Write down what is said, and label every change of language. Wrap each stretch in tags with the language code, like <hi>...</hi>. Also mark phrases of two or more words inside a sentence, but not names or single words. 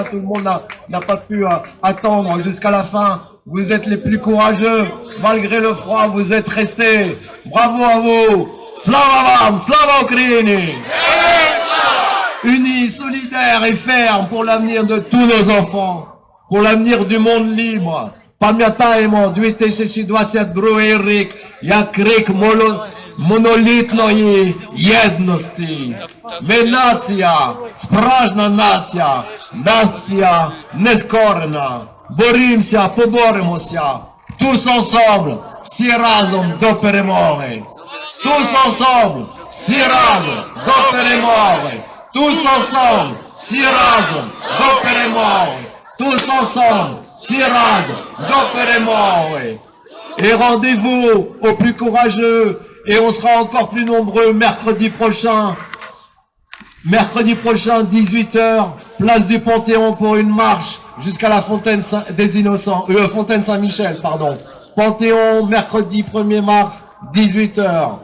<fr>Tout le monde n'a pas pu attendre jusqu'à la fin. Vous êtes les plus courageux. Malgré le froid, vous êtes restés. Bravo à vous.</fr> <uk>Слава Вам, Слава Україні.</uk> <fr>Unis, solidaires et fermes pour l'avenir de tous nos enfants. Pour l'avenir du monde libre.</fr> <uk>Pamiętajmy, 2022 рік, як крик монолітної єдності. Ми нація, справжня нація, нація нескорена. Боремося, поборемося.</uk> <fr>Tous ensemble,</fr> <uk>всі разом до перемоги.</uk> <fr>Tous ensemble,</fr> <uk>всі разом до перемоги.</uk> <fr>Tous ensemble,</fr> <uk>всі разом до перемоги.</uk> <fr>Tous ensemble,</fr> <uk>всі разом до перемоги.</uk> <fr>Et rendez-vous aux plus courageux. Et on sera encore plus nombreux mercredi prochain. Mercredi prochain, 18h, place du Panthéon pour une marche jusqu'à la Fontaine des Innocents, Fontaine Saint-Michel, pardon. Panthéon, mercredi 1er mars, 18h.</fr>